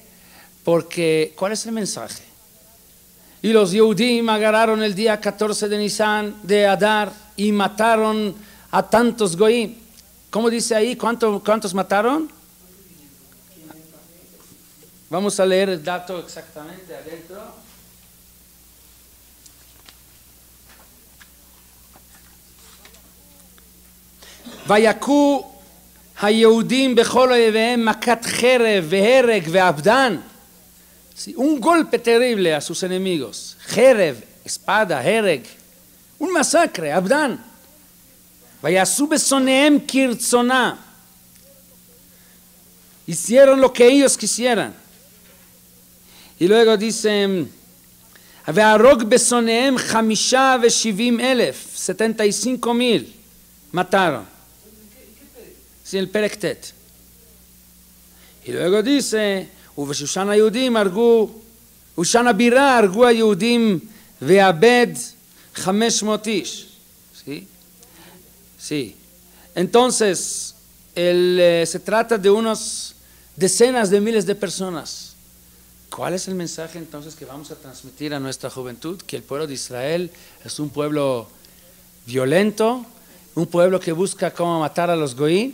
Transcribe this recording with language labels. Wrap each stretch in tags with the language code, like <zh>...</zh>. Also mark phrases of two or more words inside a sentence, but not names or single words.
<es>Porque, ¿cuál es el mensaje? Y los Yehudim agarraron el día 14 de Nisan, de Adar, y mataron a tantos goyim. ¿Cómo dice ahí? ¿Cuántos mataron? Vamos a leer el dato exactamente adentro.</es> <he>ויכו היהודים בכל איביהם מכת חרב והרג ואבדן.</he> <es>Un golpe terrible a sus enemigos. Cherev, espada, hereg. Un masacre, abdan.</es> <he>ויעשו בשנאיהם כרצונם.</he> <es>Hicieron lo que ellos quisieran. Y luego dicen,</es> <he>והרוג בשנאיהם</he> <es>75,000, 75,000 mataron. Sí, el Perektet. Y luego dice,</es> <he>ובשושן היהודים הרגו, ובשושן הבירה הרגו היהודים ועבד 500 איש.</he> <es>¿Sí? Sí. Entonces, se trata de unos decenas de miles de personas. ¿Cuál es el mensaje entonces que vamos a transmitir a nuestra juventud? Que el pueblo de Israel es un pueblo violento, un pueblo que busca cómo matar a los goí.</es>